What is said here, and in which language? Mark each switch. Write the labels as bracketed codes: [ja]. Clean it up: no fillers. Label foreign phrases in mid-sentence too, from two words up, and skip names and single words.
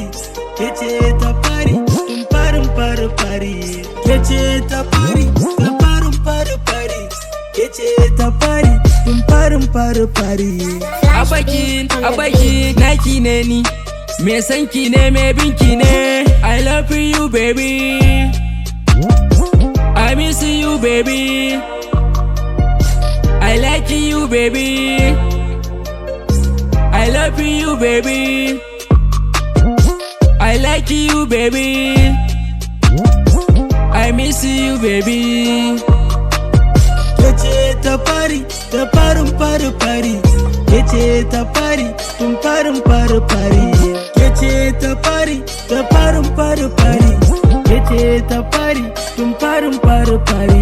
[ha] Kece ta fari tun farin fari. Kece ta fari ta farin fari. Kece ta fari tun farin fari. Abaki naki ne ni, me sanki ne me binki ne. [en] I love you baby, I miss you baby, I like you baby, I love you baby, I like you baby, I miss you baby. [ha] Kece ta fari ta farin fari. Kece ta fari tun farin fari. Kece ta fari ta farin fari. Kece ta fari tun farin fari.